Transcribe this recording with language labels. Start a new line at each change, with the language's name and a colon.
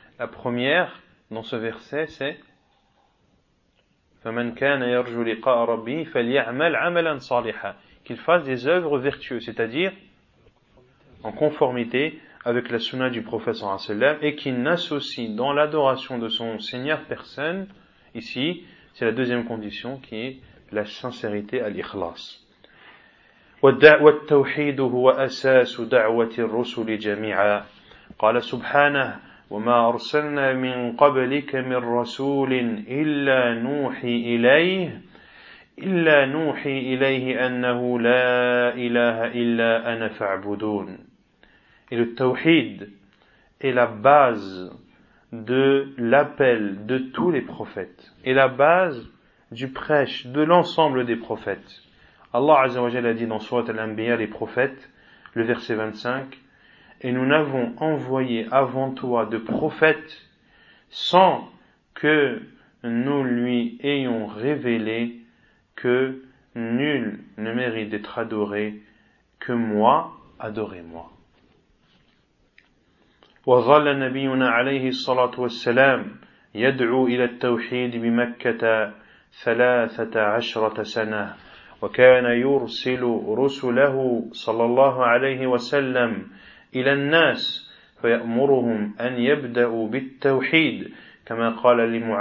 French: La première, dans ce verset, c'est
Arabic: فَمَنْ كَانَ يَرْجُو لِقَاءَ رَبِّهِ فَلْيَعْمَلْ عَمَلًا صَالِحًا,
French: qu'il fasse des œuvres vertueuses, c'est-à-dire en conformité avec la sunna du prophète sallallahu alayhi wa sallam, et qu'il n'associe dans l'adoration de son Seigneur personne. Ici, c'est la deuxième condition qui est la sincérité à l'ikhlas.
Arabic: والتوحيد هو أساس دعوة الرسل جميعا قال سبحانه وما أرسلنا من قبلك من رسول إلا نوحي إليه أنه لا إله إلا أنا فاعبدون.
French: Et le tawhid est la base de l'appel de tous les prophètes et la base du prêche de l'ensemble des prophètes. Allah Azza wa Jalla a dit dans Surat Al-Anbiya, les prophètes, le verset 25, et nous n'avons envoyé avant toi de prophète sans que nous lui ayons révélé que nul ne mérite d'être adoré que moi, adorez-moi.
Arabic: وظل نبينا عليه الصلاة والسلام يدعو إلى التوحيد بمكة 13 سنة وكان يرسل رسله صلى الله عليه وسلم إلى الناس فيأمرهم أن يبدأوا بالتوحيد كما قال